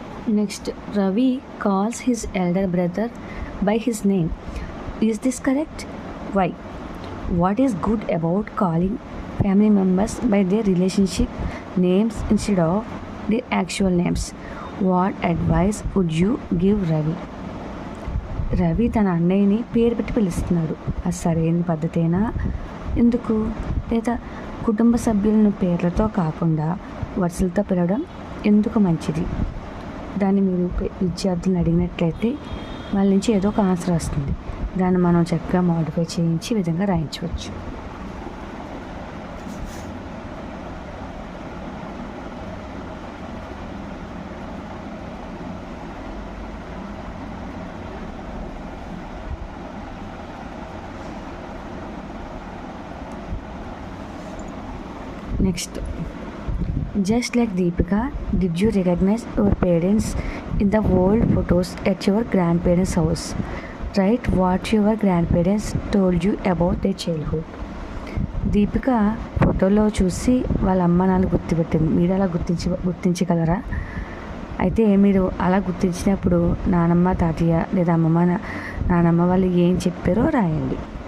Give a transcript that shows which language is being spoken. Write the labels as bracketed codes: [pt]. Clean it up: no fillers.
[en] Next, Ravi calls his elder brother by his name. Is this correct? Why? What is good about calling family members by their relationship names instead of their actual names? What advice would you give Ravi? [te] Ravi తన అన్నయ్యని పేరు పెట్టి పిలుస్తున్నాడు. అది సరైన పద్ధతేనా? ఎందుకు? లేదా కుటుంబ సభ్యులను పేర్లతో కాకుండా వరుసలతో పిలవడం ఎందుకు మంచిది? దాన్ని మీరు విద్యార్థులను అడిగినట్లయితే వాళ్ళ నుంచి ఏదో ఒక ఆన్సర్ వస్తుంది. దాన్ని మనం చక్కగా మోడిఫై చేయించి ఈ విధంగా రాయించవచ్చు. [en] Next, just like Deepika, did you recognize your parents in the old photos at your grandparents' house? Write what your grandparents told you about their childhood. [te] Deepika ఫోటోలో చూసి వాళ్ళ అమ్మ నాన్న గుర్తుపెట్టింది. మీరు అలా గుర్తించగలరా? అయితే మీరు అలా గుర్తించినప్పుడు నానమ్మ తాతయ్య లేదా అమ్మమ్మ నానమ్మ వాళ్ళు ఏం చెప్పారో రాయండి.